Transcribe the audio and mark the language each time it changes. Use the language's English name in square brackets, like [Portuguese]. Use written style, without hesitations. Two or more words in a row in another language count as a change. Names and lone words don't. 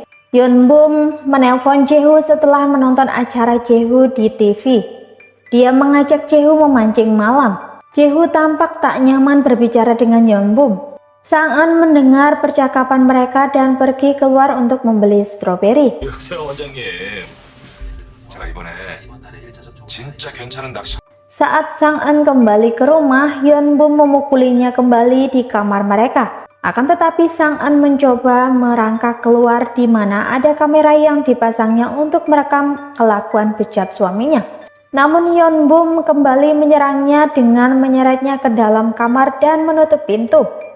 [Indonesian] Yeon-bum menelpon Jae-hoo setelah menonton acara Jae-hoo di TV. Dia mengajak Jae-hoo memancing malam. Jae-hoo tampak tak nyaman berbicara dengan Yeonbum. Sang-eun mendengar percakapan mereka dan pergi keluar untuk membeli stroberi. [Korean] 여보세요 원장님. 제가 이번에 진짜 괜찮은 낚시. [Indonesian] Saat Sang-eun kembali ke rumah, Yeonbum memukulinya kembali di kamar mereka. Akan tetapi Sang-eun mencoba merangkak keluar di mana ada kamera yang dipasangnya untuk merekam kelakuan bejat suaminya. Namun Yeonbum kembali menyerangnya dengan menyeretnya ke dalam kamar dan menutup pintu.